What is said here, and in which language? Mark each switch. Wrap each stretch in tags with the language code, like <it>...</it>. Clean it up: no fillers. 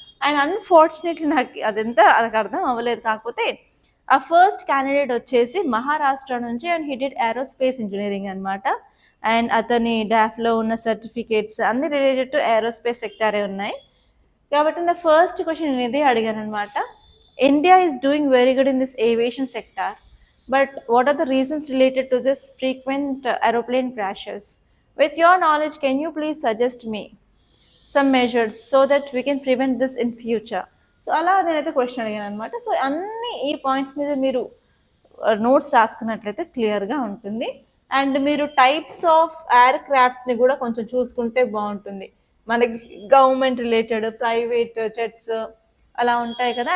<te>And unfortunately నాకు అర్థం అవ్వలేదు. కాకపోతే ఆ ఫస్ట్ క్యాండిడేట్ వచ్చేసి మహారాష్ట్ర నుంచి,</te> <en>and he did aerospace engineering</en> <te>అనమాట. అండ్ అతని డాఫ్లో ఉన్న సర్టిఫికేట్స్ అన్ని రిలేటెడ్ టు ఏరోస్పేస్ సెక్టారే ఉన్నాయి. కాబట్టి నా ఫస్ట్ క్వశ్చన్ నేను ఇదే అడిగాను అనమాట.</te> <en>India is doing very good in this aviation sector, but what are the reasons related to this frequent aeroplane crashes? With your knowledge, can you please suggest me some measures so that we can prevent this in future?</en> <te>So అలా నేనైతే question అడిగాను అనమాట. So అన్ని ఈ points మీద మీరు notes రాసుకున్నట్లయితే క్లియర్గా ఉంటుంది. అండ్ మీరు టైప్స్ ఆఫ్ ఎయిర్ క్రాఫ్ట్స్ని కూడా కొంచెం చూసుకుంటే బాగుంటుంది. మనకి గవర్నమెంట్ రిలేటెడ్, ప్రైవేట్ జెట్స్ అలా ఉంటాయి కదా.</te>